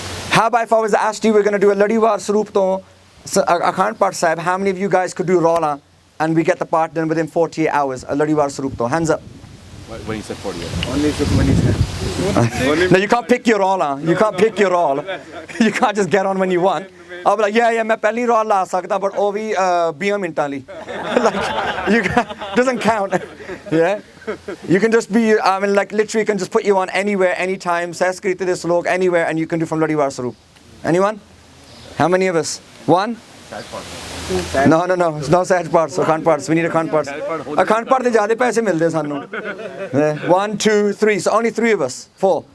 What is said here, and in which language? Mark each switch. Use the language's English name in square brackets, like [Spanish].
[English] How about if I was to ask you, we're going to do a Ladiwar Sarup to Akhand Part Sahib, how many of you guys could do Rola and we get the part done within 48 hours, a Ladiwar Sarup to? Hands up. When you said 48. Only Sukhmani said. No, you can't pick your role. You can't pick your role. You can't just get on when you want. I'll be like, yeah, [Punjabi] मैं पहली role ला सकता, [English] but [Punjabi] वो भी 20 मिनटां ली. [English] Like, you doesn't count. Yeah, you can just be. I mean, like literally, can just put you on anywhere, anytime. Sanskrit to this log anywhere, and you can do from Ladiwar Sarup. Anyone? How many of us? One? No, it's no Sahaj parts, Akhand parts. We need Akhand parts. [Punjabi] Akhand part de zyada paise milde sanu. [English] 1, 2, 3. So only 3 of us. 4.